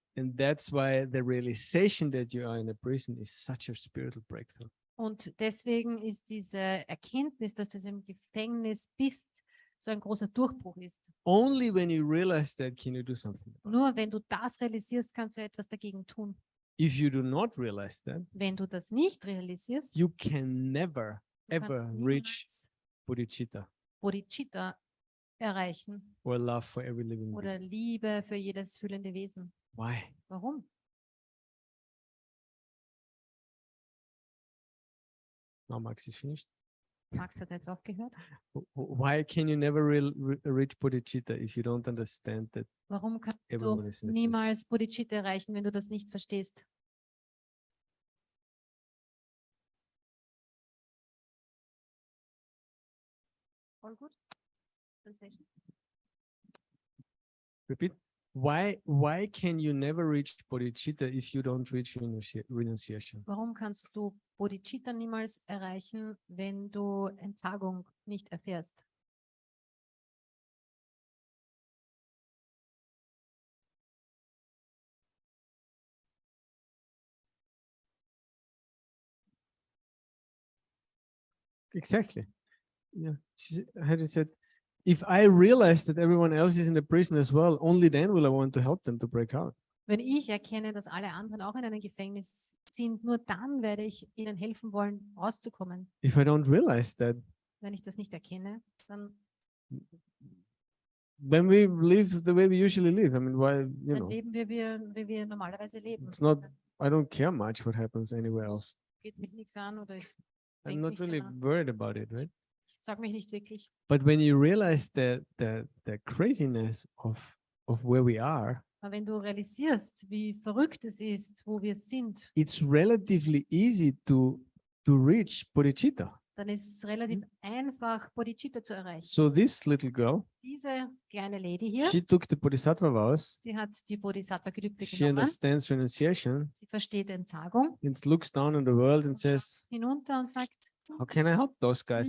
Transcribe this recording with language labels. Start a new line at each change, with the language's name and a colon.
English: And that's why the realization that you are in a prison is such a spiritual breakthrough.
German: Und deswegen ist diese Erkenntnis, dass du in einem Gefängnis bist, so ein großer Durchbruch ist.
English: Only when you realize that can you do something.
German: Nur wenn du das realisierst, kannst du etwas dagegen tun.
English: If you do not realize that,
German: Wenn du das nicht realisierst,
English: you can never,
German: du kannst
English: ever
German: niemals
English: reach Bodhicitta
German: Bodhicitta erreichen
English: or love for every living being.
German: oder Liebe für jedes fühlende Wesen.
English: Why?
German: Warum?
English: Now Max is finished.
German: Max hat jetzt aufgehört.
English: Why can you never reach Bodhicitta if you don't understand that
German: Warum kannst
English: everyone
German: du
English: is in a prison?
German: niemals Bodhicitta erreichen, wenn du das nicht verstehst?
English: All good? Sensation? Repeat. Why can you never reach Bodhicitta if you don't reach renunciation?
German: Warum kannst du Bodhicitta niemals erreichen, wenn du Entsagung nicht erfährst?
English: Exactly. Yeah. She said, if I realize that everyone else is in the prison as well, only then will I want to help them to break out.
German: Wenn ich erkenne, dass alle anderen auch in einem Gefängnis sind, nur dann werde ich ihnen helfen wollen, rauszukommen.
English: If I don't realize that,
German: Wenn ich das nicht erkenne, dann,
English: then we live the way we usually live. I mean, why,
German: dann leben wir, wie wir normalerweise leben.
English: it's not, I don't care much what happens anywhere else.
German: Geht mich nichts an oder ich
English: I'm
German: denk
English: not
German: nicht so
English: really
German: nach.
English: worried about it, right?
German: Sag mich nicht wirklich.
English: But when you realize the craziness of where we are,
German: Aber wenn du realisierst, wie verrückt es ist, wo wir sind,
English: it's relatively easy to reach bodhicitta.
German: dann ist es relativ einfach, Bodhicitta zu erreichen.
English: So this little girl,
German: Diese kleine Lady hier,
English: she took the Bodhisattva vows.
German: die hat die Bodhisattva Gelübde
English: She
German: genommen.
English: understands renunciation
German: Sie versteht Entsagung,
English: and looks down on the world and says,
German: hinunter und sagt,
English: how can I help those guys?